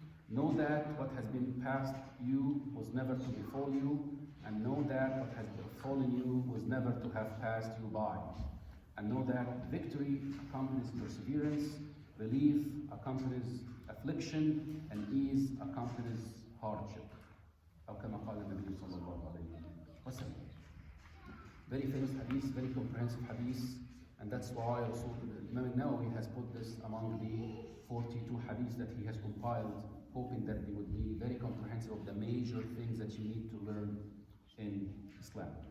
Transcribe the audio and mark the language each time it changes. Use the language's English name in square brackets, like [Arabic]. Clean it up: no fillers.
[English] Know that what has been past you was never to befall you, and know that what has befallen you was never to have passed you by. And know that victory accompanies perseverance, relief accompanies affliction, and ease accompanies hardship. [Arabic] أو كما قال النبي صلى الله عليه وسلم. [English] Very famous hadith, very comprehensive hadith, and that's why Imam Nawawi has put this among the 42 hadiths that he has compiled, hoping that they would be very comprehensive of the major things that you need to learn in Islam.